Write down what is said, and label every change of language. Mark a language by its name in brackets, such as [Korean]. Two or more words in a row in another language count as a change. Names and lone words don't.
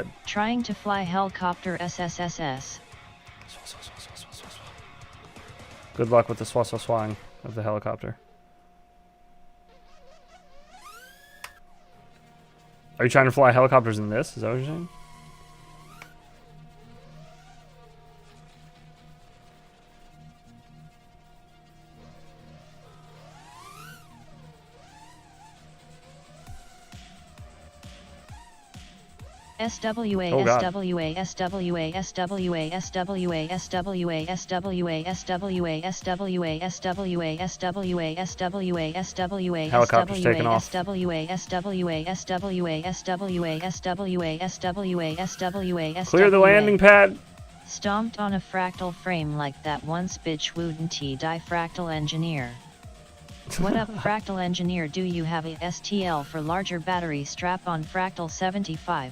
[English] Trying to fly helicopter SSSS. Good luck with the swang of the helicopter. Are you trying to fly helicopters in this? Is that what you're saying? SWA, Oh, God. SWA, SWA, SWA, SWA, SWA, SWA, SWA, SWA, SWA, SWA, SWA, SWA, Helicopter's taking off. SWA, SWA, SWA, SWA, SWA, SWA, SWA, Clear the landing pad. Stomped on a fractal frame like that once, bitch. Wouldn't he die? Fractal engineer. What up, Fractal Engineer? Do you have a STL for larger battery strap on Fractal 75?